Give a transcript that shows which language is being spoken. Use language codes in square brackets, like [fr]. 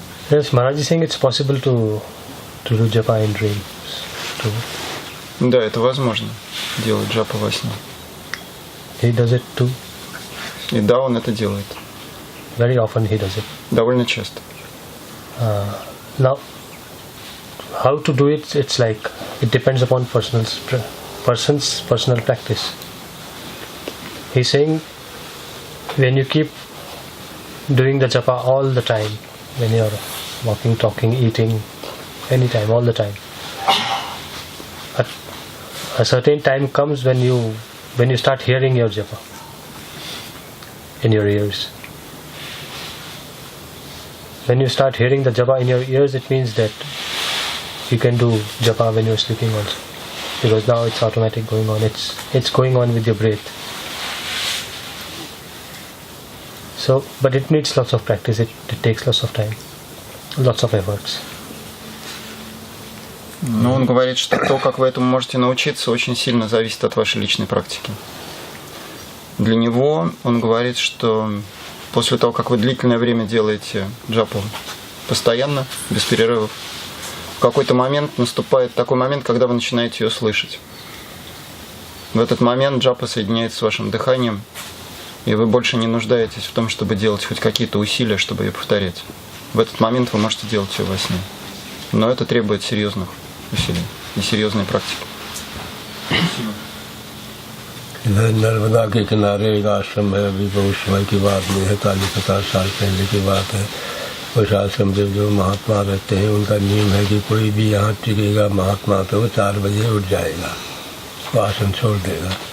[en] yes, Maharaj is saying it's possible to do japa in dreams too. [ru] Да, это возможно, делать джапу во сне. [en] He does it too. [ru] И да, он это делает. [en] Very often he does it. [ru] Довольно часто. [en] Now, how to do it? It's like it depends upon person's personal practice. He's saying when you keep doing the japa all the time, when you're walking, talking, eating, anytime, all the time, a certain time comes when you start hearing your japa in your ears. When you start hearing the japa in your ears, it means that you can do japa when you're sleeping also, because now it's automatic going on. It's going on with your breath. So, but it needs lots of practice. It takes lots of time, lots of efforts. [ru] Но он говорит, что то, как вы этому можете научиться, очень сильно зависит от вашей личной практики. Для него он говорит, что после того, как вы длительное время делаете джапу постоянно, без перерывов, в какой-то момент наступает такой момент, когда вы начинаете ее слышать. В этот момент джапа соединяется с вашим дыханием, и вы больше не нуждаетесь в том, чтобы делать хоть какие-то усилия, чтобы ее повторять. В этот момент вы можете делать ее во сне. Но это требует серьезных усилий и серьезной практики. [hi] Narmada के किनारे एक आश्रम है, अभी बहुत समय की बात नहीं है, 40-50 साल पहले की बात है. उस आश्रम में जो महात्मा रहते हैं उनका नियम है कि कोई भी यहाँ टिकेगा महात्मा तो वो 4 बजे उठ जाएगा, वो आश्रम छोड़ देगा.